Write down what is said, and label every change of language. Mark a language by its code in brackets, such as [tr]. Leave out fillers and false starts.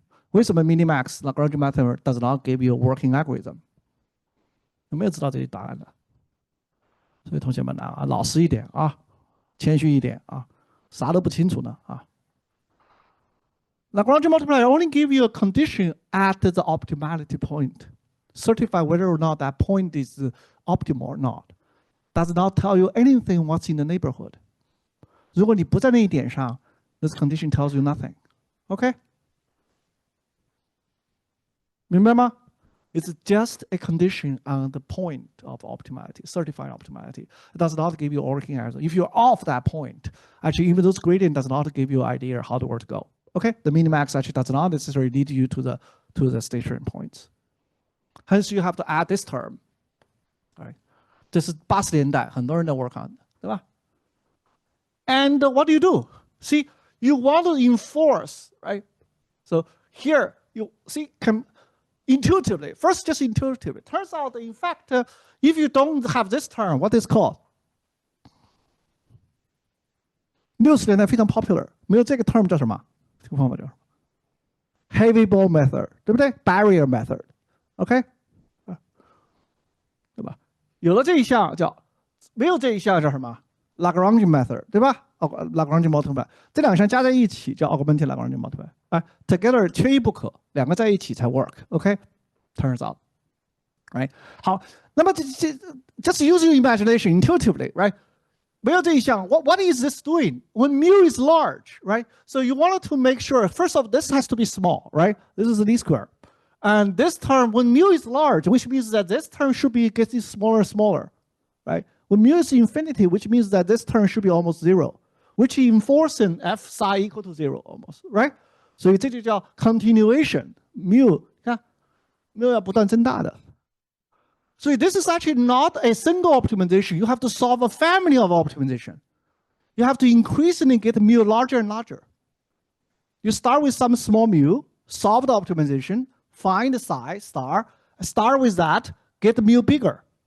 [zh] 为什么 [en] minimax Lagrange method does not give you a working algorithm？ [zh] 有没有知道这些答案的？所以同学们啊，老实一点啊，谦虚一点啊，啥都不清楚呢啊。 [en] Lagrange multiplier only give you a condition at the optimality point. Certify whether or not that point is optimal or not. Does not tell you anything what's in the neighborhood. [zh] 如果你不在那一点上 [en] this condition tells you nothing. Okay? [zh] 明白吗? [en] It's just a condition on the point of optimality, certified optimality. It does not give you working answer. If you're off that point, actually even those gradient does not give you an idea how the word to go. Okay? The minimax actually does not necessarily lead you to the station points. Hence you have to add this term. All right? [zh] 这是80年代很多人在 [en] work on, [zh] 对吧? [en] And what do you do? See, you want to enforce, right? So here you see intuitively, first just intuitively. Turns out, in fact, if you don't have this term, what is called? [zh] 60年代非常 popular， 没有这个 term 叫什么？这个方法叫 heavy ball method， 对不对 ？Barrier method， OK， 对吧？有了这一项叫，没有这一项叫什么 ？Lagrange method， 对吧？Lagrange multiplier， 这两项加在一起叫 augmented Lagrange multiplier。啊 ，together 缺一不可，两个在一起才 work。OK， [en] turns out， right？ [zh] 好，那么 [en] just use your imagination intuitively，right？ [zh] 没有这一项 [en] ，what is this doing when mu is large, right? So you wanted to make sure first of all this has to be small, right? This is the least square, and this term when mu is large, which means that this term should be getting smaller and smaller, right? When mu is infinity, which means that this term should be almost zero, which enforcing f psi equal to 0 almost, right? [zh] 所以这就叫 continuation mu， 看 mu 要不断增大的。 [en] So this is actually not a single optimization. You have to solve a family of optimization. You have to increasingly get mu larger and larger. You start with some small mu, solve the optimization, find the psi star, start with that, get mu bigger.